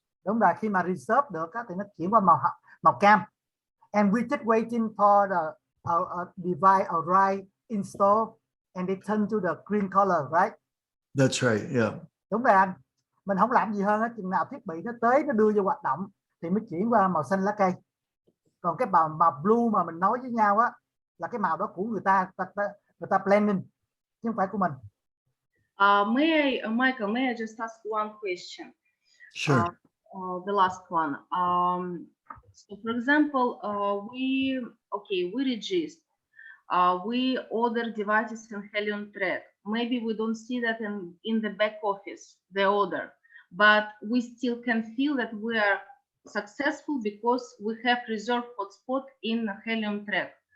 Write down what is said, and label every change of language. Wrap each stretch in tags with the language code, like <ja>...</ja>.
<vi>Đúng rồi, khi mà reserve được thì nó chuyển qua màu cam.</vi> <en>And we just waiting for the device arrive, install, and they turn to the green color, right? That's right. Yeah.</en> <vi>Đúng rồi anh. Mình không làm gì hơn á, chừng nào thiết bị nó tới, nó đưa vô hoạt động thì mới chuyển qua màu xanh lá cây. Còn cái màu blue mà mình nói với nhau á, là cái màu đó của người ta blending, chứ không phải của mình.</vi> <en>Michael, may I just ask one question? Sure. The last one. So, for example, we register. We order devices in HELIUM track. Maybe we don't see that in the back office, the order, but we still can feel that we are successful because we have reserved hotspot in HELIUM track.</en>